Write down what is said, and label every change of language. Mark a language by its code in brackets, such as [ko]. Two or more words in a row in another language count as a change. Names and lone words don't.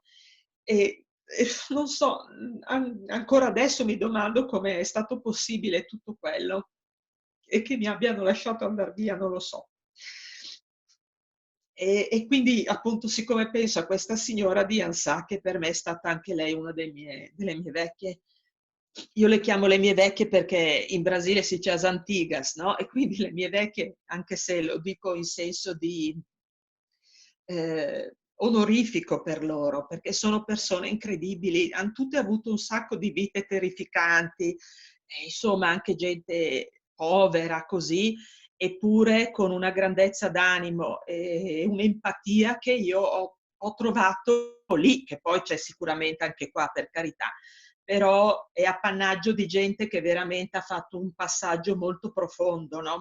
[it] E non so, ancora adesso mi domando come è stato possibile tutto quello e che mi abbiano lasciato andare via, non lo so. E quindi appunto siccome penso a questa signora di Ansà, che per me è stata anche lei una delle mie vecchie, io le chiamo le mie vecchie perché in Brasile si dice [pt] as antigas, [it] no? E quindi le mie vecchie, anche se lo dico in senso di onorifico per loro, perché sono persone incredibili, hanno tutte avuto un sacco di vite terrificanti, insomma anche gente povera così, eppure con una grandezza d'animo e un'empatia che io ho trovato lì, che poi c'è sicuramente anche qua per carità, però è appannaggio di gente che veramente ha fatto un passaggio molto profondo, no?